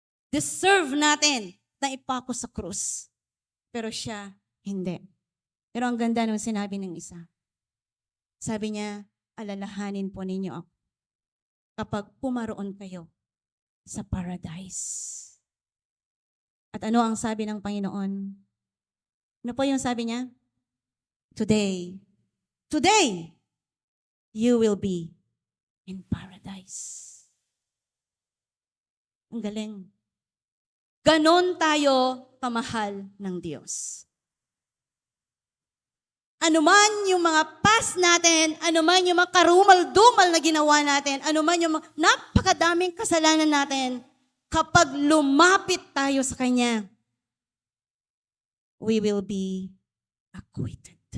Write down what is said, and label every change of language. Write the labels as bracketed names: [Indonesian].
[Filipino] Deserve natin na ipako sa krus. Pero siya, hindi. Pero ang ganda nung sinabi ng isa. Sabi niya, alalahanin po ninyo ako kapag pumaroon kayo sa paradise. At ano ang sabi ng Panginoon? Ano po yung sabi niya? [English] Today, you will be in paradise. [Filipino] Ang galing. Ganon tayo kamahal ng Diyos. Ano man yung mga past natin, ano man yung mga karumal-dumal na ginawa natin, ano man yung mga napakadaming kasalanan natin, kapag lumapit tayo sa Kanya, [English] we will be acquitted.